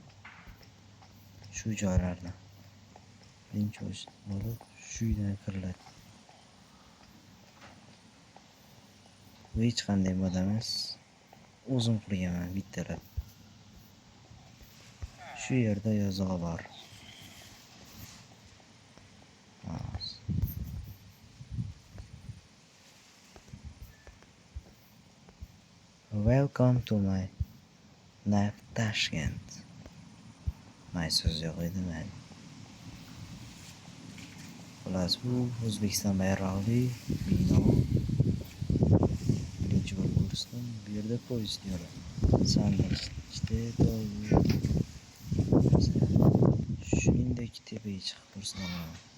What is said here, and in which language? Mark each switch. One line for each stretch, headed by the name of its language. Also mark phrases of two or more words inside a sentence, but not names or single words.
Uzbek: Shu joylarni birinchi bo'lib shu uydan kiriladi. Bu hech qanday moda emas. O'zim qurganman bittalab. Shu yerda yozug'i bor.
English: Welcome to my Neft Tashkent.
Uzbek: So'z yo'q edi men. Xullas, bu O'zbekiston bayrog'li bino. Birinchi bo'lib ko'rsam, bu yerda poyezd yo'li. Shuningdek, tepaga chiqib ko'rsataman.